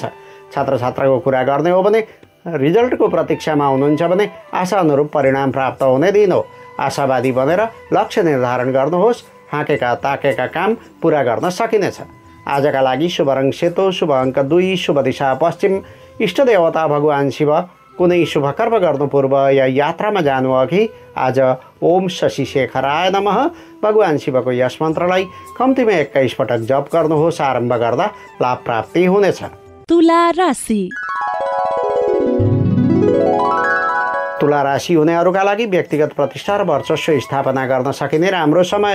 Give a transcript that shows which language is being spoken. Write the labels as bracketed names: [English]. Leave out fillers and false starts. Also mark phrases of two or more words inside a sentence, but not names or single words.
[Nepali] छात्र छात्राको कुरा गर्ने हो भने रिजल्टको प्रतीक्षामा हुनुहुन्छ भने आशा अनुरूप परिणाम प्राप्त हुने दिन हो। आशावादी बनेर लक्ष्य निर्धारण गर्नुहोस्। हाँकेका ताकेका काम पुरा गर्न सकिनेछ। आजका लागि शुभ रङ सेतो, शुभ अङ्क 2, शुभ दिशा पश्चिम, इष्ट देवता भगवान शिव। कुनै शुभ कर्म गर्नु पूर्व या यात्रामा जानु अघि आज [Sanskrit] ओम शशि शेखराय नमः [Nepali] भगवान शिवको यस मन्त्रलाई कम्तीमा 21 पटक जप गर्नुहोस्। आरम्भ गर्दा लाभ प्राप्ति हुनेछ। तुला राशि। तुला राशि हुनेहरूका लागि व्यक्तिगत प्रतिष्ठा र वर्चस्व स्थापना गर्न सकिने राम्रो समय छ।